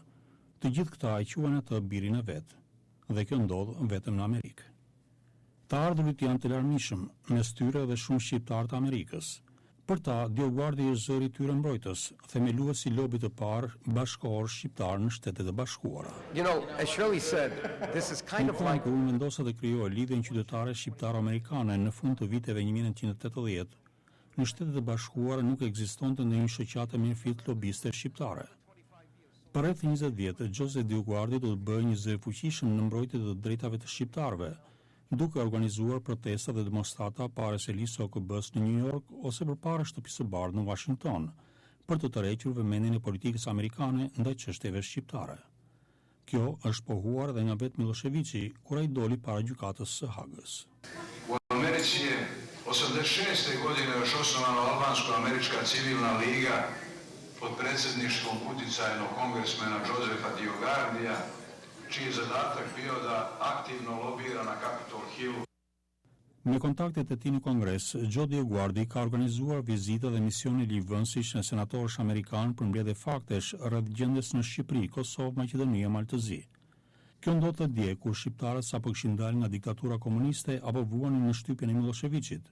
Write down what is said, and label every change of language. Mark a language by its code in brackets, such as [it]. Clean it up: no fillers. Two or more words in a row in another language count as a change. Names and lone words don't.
[sq] Të gjithë këta e quajnë atë birin e vet, dhe kjo ndodh vetëm në Amerikë. Të ardhurit janë të larmishëm, mes tyre dhe shumë shqiptar të Amerikës. Për ta, DioGuardi është zëri i tyre mbrojtës, themelues i lobit të parë bashkëkohor shqiptar në Shtetet e Bashkuara. [en] You know, as Shirley said, this is kind of like... [sq] Kur vendosa të krijojë lidhjen qytetare shqiptaro-amerikane në fund të viteve 1980, në Shtetet e Bashkuara nuk ekzistonte ndonjë shoqatë me influencë lobiste shqiptare. Për rreth 20 vjet, Joseph DiGuardi do të bëjë një zë fuqishëm në mbrojtje të drejtave të shqiptarëve, duke organizuar protesta dhe demonstrata para selisë OKB-s në New York ose përpara shtëpisë së bardhë në Washington, për të tërhequr vëmendjen e politikës amerikane ndaj çështjeve shqiptare. Kjo është pohuar edhe nga vetë Miloševići kur ai doli para gjykatës së Hagës. [sr] U Americi je 86. godine još osnovana Albansko-američka civilna liga pod predsjedništvom uticajnog kongresmena Josefa DiGuardija, čiji je zadatak bio da aktivno lobira na Capitol Hillu. [sq] Me kontaktet e tij në Kongres, Joe DiGuardi ka organizuar vizita dhe misione ligjvënësish në senatorësh amerikanë për mbledhje faktesh rreth gjendjes në Shqipëri, Kosovë, Maqedoni e Maltëzi. Kjo ndodhte dje kur shqiptarët sapo kishin dalë nga diktatura komuniste apo vuanin në shtypjen e Miloševićit.